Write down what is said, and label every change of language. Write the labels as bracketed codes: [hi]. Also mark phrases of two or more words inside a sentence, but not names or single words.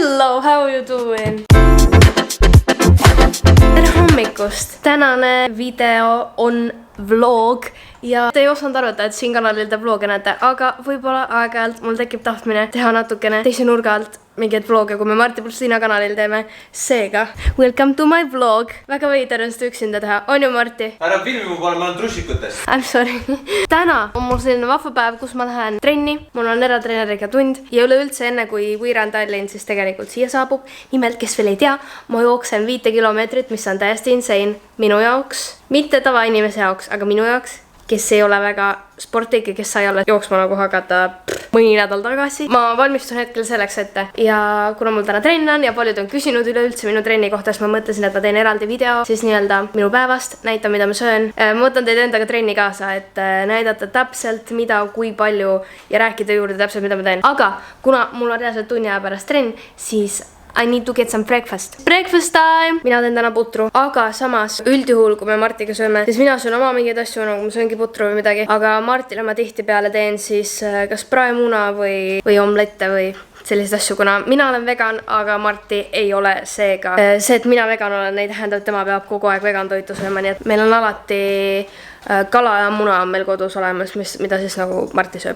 [en] Hello, how are you doing? [et] Tere hommikust! Tänane video on vlog ja te ei osanud arvata, et siin kanalil te vloge näete, aga võib-olla aeg-ajalt mul tekib tahtmine teha natukene teise nurga alt mingeid vloge, kui me Marti Pulsina kanalil teeme. Seega, [en] welcome to my vlog. [et] Väga veider on seda üksinda teha. On ju, Marti? Ära filmi mu poole, ma olen trussikutes. [en] I'm sorry. [et] Täna on mul selline vahva päev, kus ma lähen trenni. Mul on eratreeneriga tund ja üleüldse enne kui Võiran Tallinn siis tegelikult siia saabub. Nimelt, kes veel ei tea, ma jooksen 5 kilomeetrit, mis on täiesti insane minu jaoks. Mitte tavainimese jaoks, aga minu jaoks, kes ei ole väga sportlik ja kes sai alla jooksma nagu hakata mõni nädal tagasi. Ma valmistun hetkel selleks ette ja kuna mul täna trenn on ja paljud on küsinud üleüldse minu trenni kohta, siis ma mõtlesin, et ma teen eraldi video siis nii-öelda minu päevast, näitan, mida ma söön. Ma võtan teid endaga trenni kaasa, et näidata täpselt mida, kui palju ja rääkida juurde täpselt, mida ma teen. Aga kuna mul on reaalselt tunni aja pärast trenn, siis [en] I need to get some breakfast. Breakfast time! [et] Mina teen täna putru, aga samas üldjuhul, kui me Martiga sööme, siis mina söön oma mingeid asju, nagu ma sööngi putru või midagi, aga Martile ma tihtipeale teen siis kas praemuna või omlette või selliseid asju, kuna mina olen vegan, aga Marti ei ole seega. See, et mina vegan olen, ei tähendab, et tema peab kogu aeg vegan toitu sööma, nii et meil on alati kala ja muna on meil kodus olemas, mida siis nagu Marti sööb.